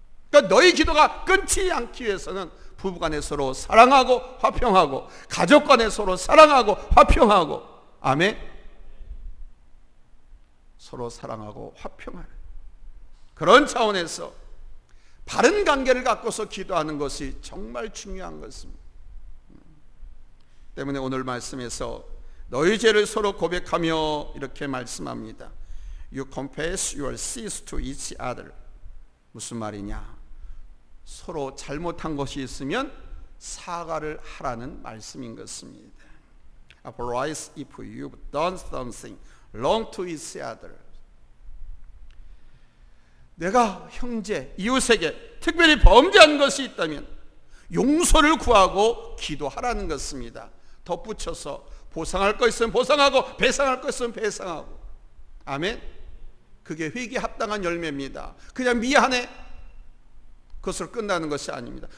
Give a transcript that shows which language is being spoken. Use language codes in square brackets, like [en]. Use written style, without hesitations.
[ko] 그러니까 너희 기도가 끊지 않기 위해서는 부부간에 서로 사랑하고 화평하고, 가족간에 서로 사랑하고 화평하고, 아멘, 서로 사랑하고 화평하는 그런 차원에서 바른 관계를 갖고서 기도하는 것이 정말 중요한 것입니다. 때문에 오늘 말씀에서 너희 죄를 서로 고백하며 이렇게 말씀합니다. [en] You confess your sins to each other. [ko] 무슨 말이냐? 서로 잘못한 것이 있으면 사과를 하라는 말씀인 것입니다. [en] Apologize if you've done something wrong to each other. [ko] 내가 형제, 이웃에게 특별히 범죄한 것이 있다면 용서를 구하고 기도하라는 것입니다. 덧붙여서 보상할 것 있으면 보상하고 배상할 것 있으면 배상하고, 아멘. 그게 회개에 합당한 열매입니다. 그냥 미안해, 그것으로 끝나는 것이 아닙니다.